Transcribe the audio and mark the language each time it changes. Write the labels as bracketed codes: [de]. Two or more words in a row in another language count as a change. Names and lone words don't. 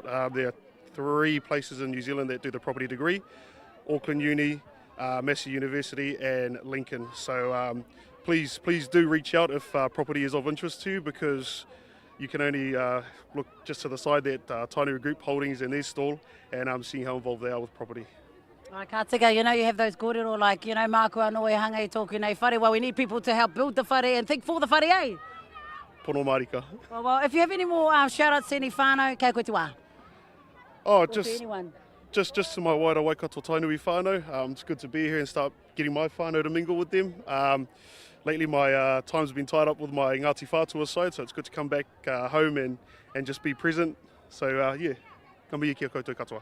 [en] There are 3 places in New Zealand that do the property degree: Auckland Uni, Massey University and Lincoln. So please do reach out if property is of interest to you, because you can only look just to the side that Tainui Group Holdings and their stall, and I'm seeing how involved they are with property. [mi] Ka tika, [en] you know, you have those kōrero like, you know, [mi] mākua noe hanga I tōku nei whare. [en] Well, we need people to help build the whare and think for the whare, eh? [mi] Pono marika. [en] Well, if you have any more shout-outs to any whānau, [mi] kei koe te wā. [en] Oh, Or to anyone. just to my wider Waikato Tainui whānau. It's good to be here and start getting my whānau to mingle with them. Lately my time's been tied up with my Ngāti Whātua side, so it's good to come back home and just be present. So yeah, [mi] ka mihi kia koutou katoa.